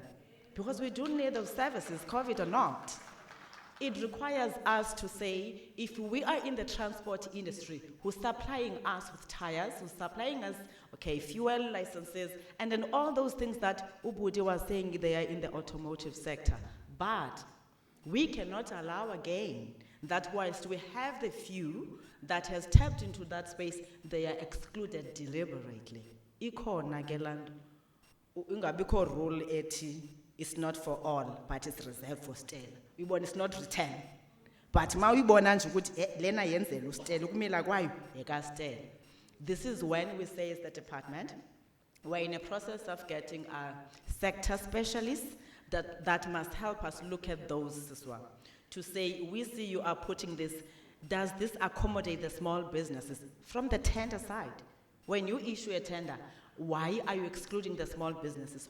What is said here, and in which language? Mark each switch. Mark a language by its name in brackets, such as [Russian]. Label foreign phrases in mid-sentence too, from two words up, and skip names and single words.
[English] Because we do need those services, COVID or not. It requires us to say, if we are in the transport industry, who's supplying us with tires, who's supplying us, fuel licenses, and then all those things that Ubudi was saying they are in the automotive sector. But we cannot allow again that whilst we have the few that has tapped into that space, they are excluded deliberately. [Zulu] Ikhona ke lanto, ingabikho rule ethi [English] it's not for all, but it's reserved for Stella. It's not return. [Zulu] But ma uyibona nje ukuthi lena yenzela uStella ukumila kwayo ekaStella. [English] This is when we say as the department, we're in a process of getting a sector specialists that must help us look at those as well. To say, we see you are putting this, does this accommodate the small businesses? From the tender side, when you issue a tender, why are you excluding the small businesses?